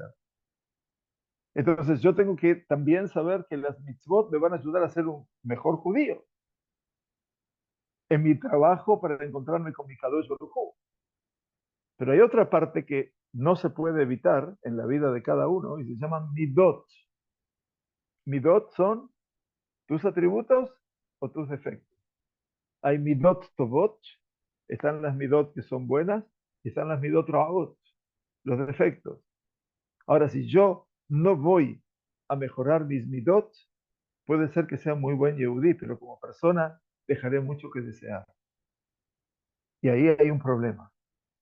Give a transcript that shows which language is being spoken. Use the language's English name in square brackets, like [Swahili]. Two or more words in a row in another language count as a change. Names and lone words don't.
[Spanish] Entonces yo tengo que también saber que las mitzvot me van a ayudar a ser un mejor judío en mi trabajo para encontrarme con mi Kadosh Baruj Hu. Pero hay otra parte que no se puede evitar en la vida de cada uno y se llaman midot. Midot son tus atributos o tus defectos. Hay [Hebrew] מידות טובות, [Spanish] están las midot que son buenas y están las [Hebrew] מידות רעות, [Spanish] los defectos. Ahora, si yo no voy a mejorar mis midot, puede ser que sea muy buen yehudí, pero como persona dejaré mucho que desear. Y ahí hay un problema.